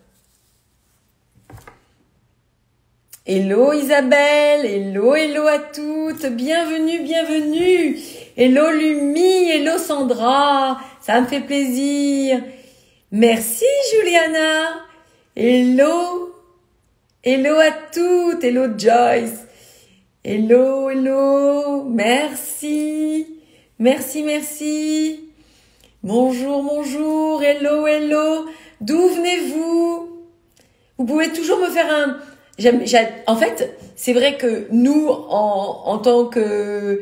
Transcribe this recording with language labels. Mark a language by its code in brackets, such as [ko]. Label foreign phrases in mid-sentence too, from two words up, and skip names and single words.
[fr] Hello Isabelle, [en] hello, hello [fr] à toutes, bienvenue, bienvenue. Hello Lumi, hello Sandra, ça me fait plaisir. Merci Juliana, [en] hello, hello [fr] à toutes, [en] hello Joyce, hello, hello, [fr] merci, merci, merci. Bonjour, bonjour, [en] hello, hello, [fr] d'où venez-vous? Vous pouvez toujours me faire un... En fait, c'est vrai que nous, en tant que...